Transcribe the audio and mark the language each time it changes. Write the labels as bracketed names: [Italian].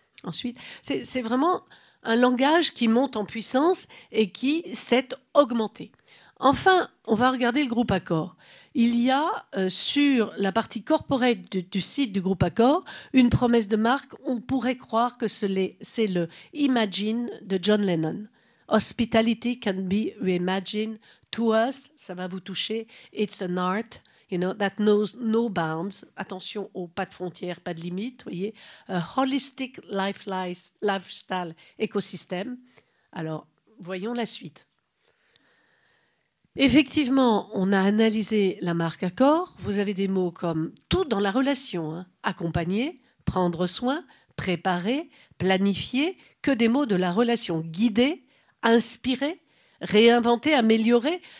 [French] Ensuite, c'est vraiment un langage qui monte en puissance et qui s'est augmenté. Enfin, on va regarder le groupe Accor. Il y a sur la partie corporate du site du groupe Accor une promesse de marque. On pourrait croire que c'est le Imagine de John Lennon. [English] Hospitality can be reimagined to us. [French] Ça va vous toucher. [English] It's an art, that knows no bounds. [French] Attention aux pas de frontières, pas de limites. Voyez, [English] a holistic lifestyle [French] écosystème. Alors, voyons la suite. Effectivement, on a analysé la marque Accor. Vous avez des mots comme tout dans la relation, accompagner, prendre soin, préparer, planifier, que des mots de la relation, guider, inspirer, réinventer, améliorer.